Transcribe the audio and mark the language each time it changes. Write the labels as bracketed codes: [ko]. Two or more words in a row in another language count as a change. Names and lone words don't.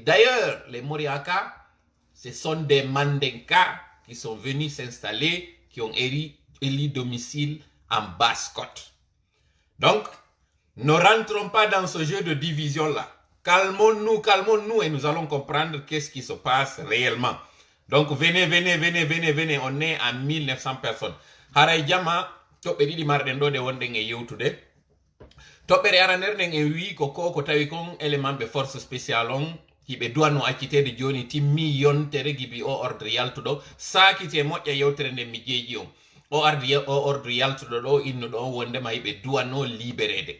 [fr] D'ailleurs, les Moriaka, ce sont des Mandenka qui sont venus s'installer, qui ont élu domicile en Basse-Côte. Donc, ne rentrons pas dans ce jeu de division-là. Calmons-nous et nous allons comprendre qu'est-ce qui se passe réellement. Donc, venez, on est à 1900 personnes. [ff] Haray jama, toɓɓe ɗiɗi marɗen ɗo de wonɗen e yewtude. Toɓɓere aranerɗen en wi ko tawi kon élément ɓe [fr] force spécial [ff] on, hiɓe duwanno accitede joni timmi yontere gibi o ordre yaltuɗo, sakite moƴƴa yewtere nden mi jeeji on. O ordre yaltuɗo ɗo innuɗo on wondema hiɓe duwanno libérede.